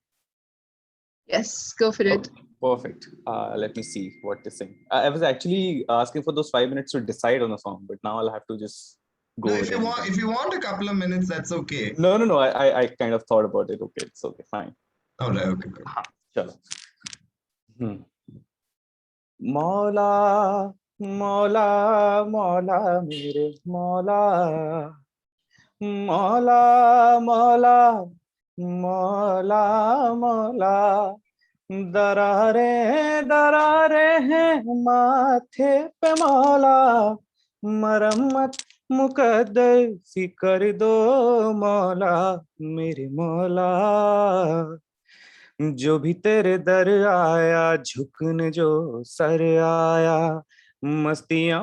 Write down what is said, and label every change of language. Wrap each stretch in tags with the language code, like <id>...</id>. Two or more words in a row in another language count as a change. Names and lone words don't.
<en>Yes, go for it. Okay, perfect. Let me see what to sing. I was actually asking for those 5 minutes to decide on a song, but now I'll have to just go. No, if you want a couple of minutes, that's okay. No. I kind of thought about it. Okay, it's okay, fine. All right, okay. Chalo.</en> <hi>मौला, मौला, मौला, मेरे मौला. मौला, मौला, मौला, मौला. दरारे दरारे हैं माथे पे मौला, मरम्मत मुकद्दर सी कर दो मौला, मेरे मौला. जो भी तेरे दर आया झुकने जो सर आया, मस्तियां</hi>